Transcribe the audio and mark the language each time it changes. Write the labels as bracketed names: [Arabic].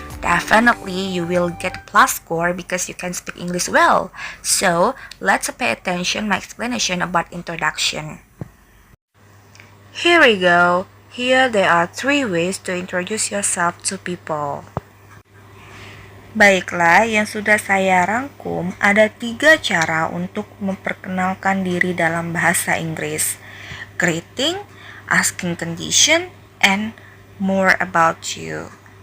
[English] Definitely you will get plus score because you can speak English well. So, let's pay attention my explanation about introduction. Here we go. Here there are 3 ways to introduce yourself to people. [Indonesian] Baiklah, yang sudah saya rangkum, ada 3 cara untuk memperkenalkan diri dalam bahasa Inggris. [English] Greeting, asking condition, and more about you.